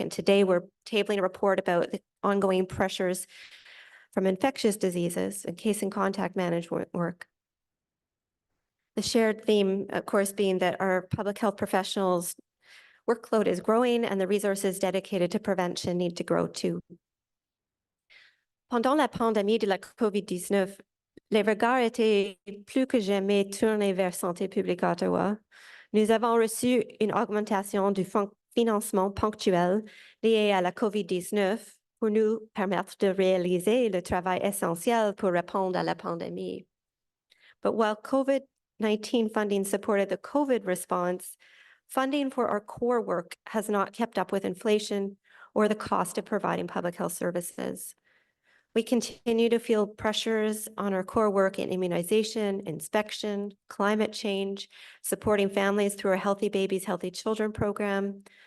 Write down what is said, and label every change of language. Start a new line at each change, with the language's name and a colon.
English: And today we're tabling a report about the ongoing pressures from infectious diseases and case and contact management work. The shared theme, of course, being that our public health professionals workload is growing and the resources dedicated to prevention need to grow too.
French: Pendant la pandémie de la COVID-19, les regards étaient plus que jamais tournés vers Santé publique Ottawa. Nous avons reçu une augmentation du financement ponctuel lié à la COVID-19 pour nous permettre de réaliser le travail essentiel pour répondre à la pandémie.
English: But while COVID-19 funding supported the COVID response, funding for our core work has not kept up with inflation or the cost of providing public health services. We continue to feel pressures on our core work in immunization, inspection, climate change, supporting families through our Healthy Babies, Healthy Children program.